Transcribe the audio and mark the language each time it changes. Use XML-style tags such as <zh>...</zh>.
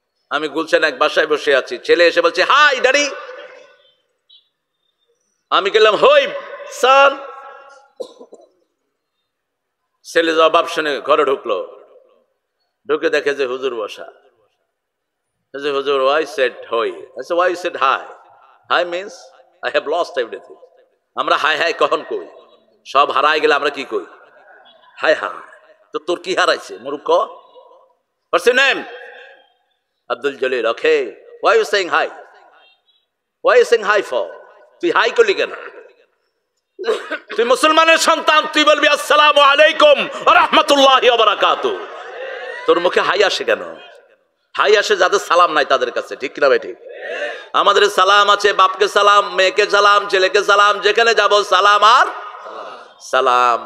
<bn>আমি গুলশান এক বাসায় বসে আছি, ছেলে এসে বলছে হাই ড্যাডি। আমি গেলাম হই সান। ছেলে জবাব শুনে ঘরে ঢুকলো, ঢুকে দেখে যে হুজুর বসা।</bn> <en>হুজুর, why said hoi? I said, why you said hi? Hi means I have lost everything.</en> <bn>আমরা হাই হাই কখন কই? সব হারাই গেলে আমরা কি কই? High high. তো তোর কি হারাইছে মূর্খ?</bn> <en>What's your name? Abdul Jalil. Okay. Why are you saying hi? Why are you saying hi for?</en> <bn>তুই হাই করলি কেন? তুই মুসলমানের সন্তান, তুই বলবি</bn> <ar>আসসালামু আলাইকুম ওয়া রাহমাতুল্লাহি ওয়া বারাকাতুহু।</ar> <bn>তোর মুখে হাই আসে কেন? হাই আসে যাদের সালাম নাই তাদের কাছে। ঠিক না ভাই? ঠিক। আমাদের সালাম আছে, বাপকে সালাম, মেয়েকে সালাম, ছেলেকে সালাম, যেখানে যাব সালাম আর সালাম।</bn>